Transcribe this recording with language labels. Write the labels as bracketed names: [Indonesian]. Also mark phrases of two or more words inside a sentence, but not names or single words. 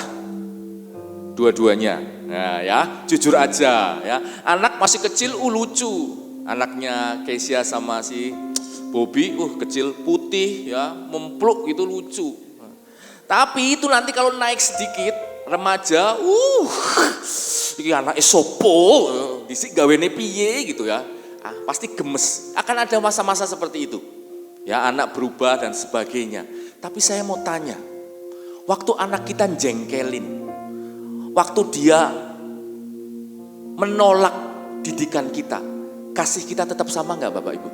[Indonesian] Dua-duanya. Nah, ya, jujur aja ya. Anak masih kecil lucu. Anaknya Keisha sama si Bobby kecil putih ya, mempluk itu lucu. Tapi itu nanti kalau naik sedikit remaja, [Javanese] iki anake sopo, disik gawene piye [Indonesian] gitu ya. Pasti gemes. Akan ada masa-masa seperti itu. Ya, anak berubah dan sebagainya. Tapi saya mau tanya, waktu anak kita jengkelin, waktu dia menolak didikan kita, kasih kita tetap sama enggak Bapak Ibu?